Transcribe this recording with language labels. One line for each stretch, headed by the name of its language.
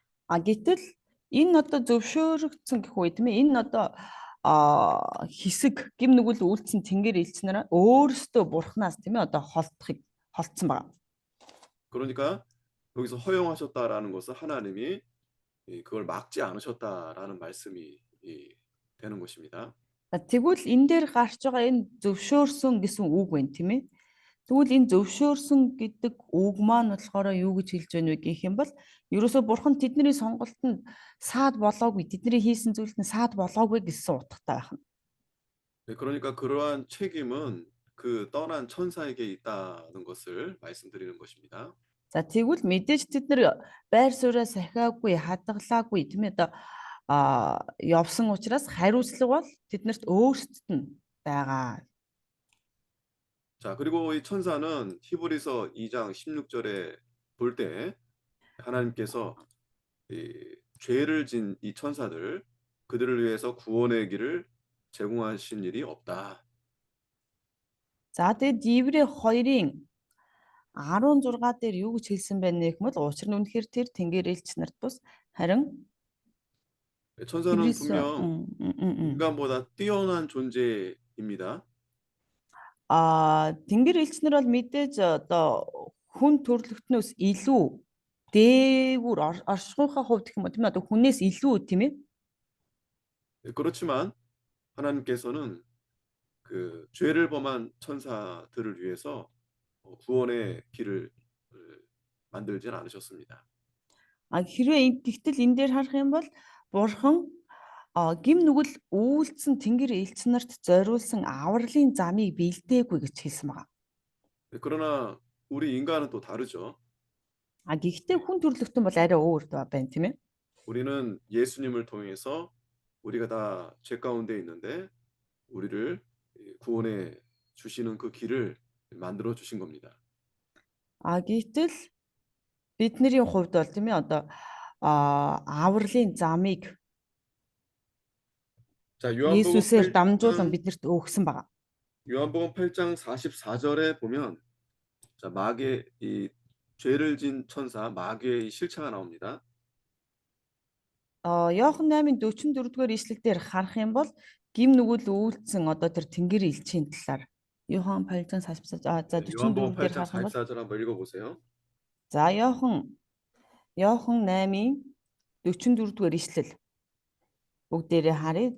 Mongolian: Гэтэл энэ одоо зөвшөөрөгдсөн гэх үе тийм ээ энэ одоо хэсэг гим нүгэл үйлдсэн тэнгэр элч нараа өөрсдөө бурхнаас тийм ээ одоо холдсон байна.
Korean: 그러니까 여기서 허용하셨다라는 것은 하나님이 그걸 막지 않으셨다라는 말씀이 되는 것입니다.
Mongolian: Тэгвэл энэ дээр гарч байгаа энэ зөвшөөрсөн гэсэн үг байна тийм ээ. Тэгвэл энэ зөвшөөрсөн гэдэг үг маань болохоор юу гэж хэлж байна вэ гэх юм бол ерөөсөө бурхан тэдний сонголтод саад болоогүй тэдний хийсэн зүйлд нь саад болоогүй гэсэн утгатай байна.
Korean: 네, 그러니까 그러한 책임은 그 떠난 천사에게 있다는 것을 말씀드리는 것입니다.
Mongolian: За тэгвэл мэдээж тэд нар байр сууриа сахиагүй хадгалаагүй тийм ээ одоо явсан учраас хариуцлага бол тэднэрт өөрсдөд нь байгаа.
Korean: 자, 그리고 이 천사는 히브리서 2장 16절에 볼 때 하나님께서 이 죄를 진 이 천사들 그들을 위해서 구원의 길을 제공하신 일이 없다.
Mongolian: За тэгээд Иврэ 2-ын 16 дээр юу гэж хэлсэн байна вэ гэвэл учир нь үнэхээр тэр тэнгэр элч нарт бус харин
Korean: 천사는
Mongolian: Иврээс
Korean: 분명 인간보다 뛰어난 존재입니다.
Mongolian: тэнгэр элч нар бол мэдээж одоо хүн төрлөختнөөс илүү дээгүүр оршихуйхаа хувьд гэх юм уу тийм ээ одоо хүнээс илүү тийм ээ.
Korean: 그렇지만 하나님께서는 그 죄를 범한 천사들을 위해서 구원의 길을 만들진 않으셨습니다.
Mongolian: Гэтэл энэ дээр харах юм бол бурхан гим нүгэл үйлдсэн тэнгэр элч нарт зориулсан авралын замыг бэлдээгүй гэж хэлсэн байна.
Korean: 그러나 우리 인간은 또 다르죠.
Mongolian: Гэхдээ хүн төрлөختөн бол арай өөр байна тийм ээ.
Korean: 우리는 예수님을 통해서 우리가 다 죄 가운데 있는데 우리를 구원해 주시는 그 길을 만들어 주신 겁니다.
Mongolian: Гэтэл бидний хувьд бол тийм ээ одоо авралын замыг
Korean: 자, 요한복음
Mongolian: Есүсээр дамжуулан биднэрт өгсөн байна.
Korean: 요한복음 8장 44절에 보면 자, 마귀의 이 죄를 진 천사 마귀의 실체가 나옵니다.
Mongolian: Иохан 8:44-р ишлэлдэр харах юм бол гим нүгэл үйлдсэн одоо тэр тэнгэр элчийн талаар Иохан 8:44 за 44
Korean: 요한복음
Mongolian: дээр
Korean: 8장
Mongolian: харах юм бол
Korean: 44절 한번 읽어보세요.
Mongolian: за Иохан 8:44-р ишлэл бүгдээрээ харъя.